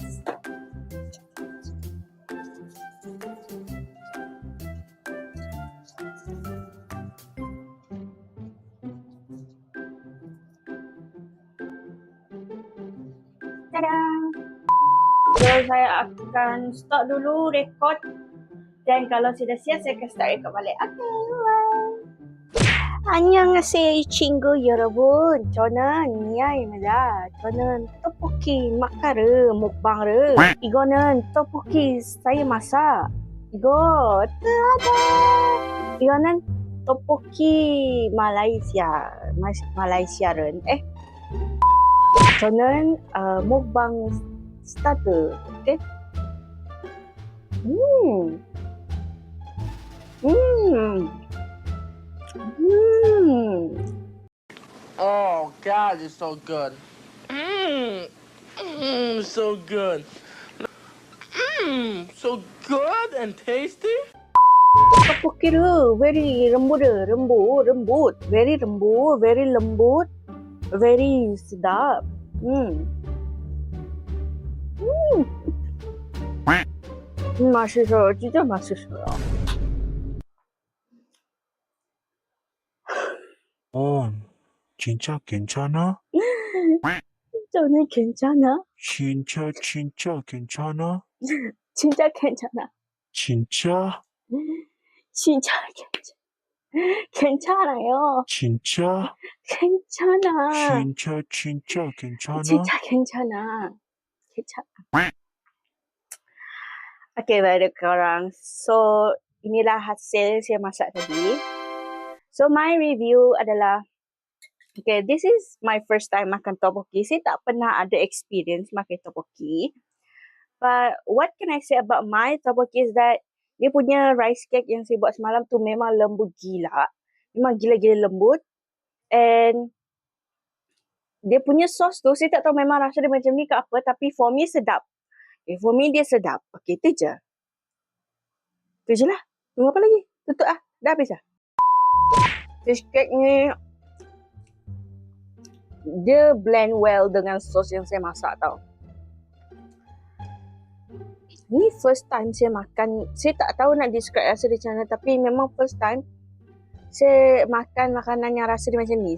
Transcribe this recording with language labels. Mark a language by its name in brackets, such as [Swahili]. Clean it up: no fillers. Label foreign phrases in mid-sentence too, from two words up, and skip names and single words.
[English] Tada! [Malay] So, saya akan stop dulu record. Dan kalau sudah siap, saya akan start record balik. [English] Okay, bye! [Korean] 안녕하세요 친구 여러분. 저는 미아입니다. 저는 떡볶이 마카르 먹방을 이거는 떡볶이 [Malay] saya masak. [Korean] 이거 짜잔. 이거는 떡볶이 말레이시아는 저는 먹방 스타트. 오케이? [English] Oh God, it's so good. So good. So good and tasty. [Malay] 떡볶이를 very lembut, very lembut, very sedap. [Korean] 맛있어요, 진짜 맛있어요. 진짜 괜찮아? 저는 괜찮아. 진짜 괜찮아? 진짜 괜찮아. 진짜? 진짜 괜찮아요. 진짜? 괜찮아. 진짜 괜찮아? 진짜 괜찮아. [Malay] Okay, baik korang. So, inilah hasil saya masak tadi. [English] So, my review adalah, okay, this is my first time makan tteokbokki. [Malay] Saya tak pernah ada experience makan tteokbokki. [English] But what can I say about my tteokbokki is that [Malay] dia punya [English] rice cake [Malay] yang saya buat semalam tu memang lembut gila. Memang gila-gila lembut. And dia punya sos tu, saya tak tahu memang rasa dia macam ni ke apa. Tapi [English] for me [Malay] sedap. Okay, [English] for me [Malay] dia sedap. Okay, tu je. Tu je lah. Tunggu apa lagi? Tutup lah. Dah habis lah. Fish cake ni dia [English] blend well [Malay] dengan sos yang saya masak tau. Ni [English] first time [Malay] saya makan. Saya tak tahu nak describe rasa dia macam mana, tapi memang [English] first time [Malay] saya makan makanan yang rasa dia macam ni.